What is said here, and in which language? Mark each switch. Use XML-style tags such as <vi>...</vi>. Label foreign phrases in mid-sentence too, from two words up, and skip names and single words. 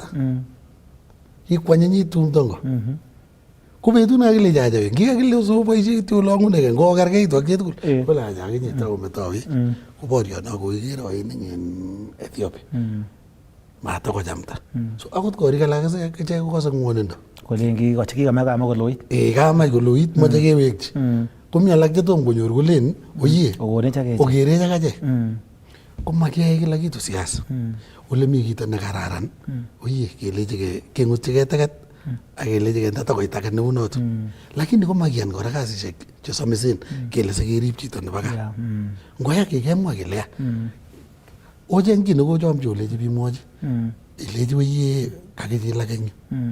<kln>Kikwanyinyitu tumdo ngo. Ko betut nekakile ajawe kikakile soboisie kityo olong'unegei ngokergeitu ak chitugul kole aja akinye takometoi ko boriono kokiker oining en Ethiopia. matokochamta. So akot korik alak ichek kokose ngwonindo. Kolen kikochi kikamach koloit. Kamach koloit moche kewekchi. Komi alak chetom konyor kolen oye okerech ak achek. Komakiyae</kln> <sw>kila kitu siasa.</sw> <kln>Ole mi kito nekararan oye kelechi keng'utchigei teket ak kelechi kende tokoit age neu noto. Lakini komakiyan kora kasisiek chesomisen kele sikerib chito nebo gaa. Ngoya kikemwa kele ya ocheng kit nekochomchi olechi bimwochi ilechi oye kakichilak eng yu.</kln>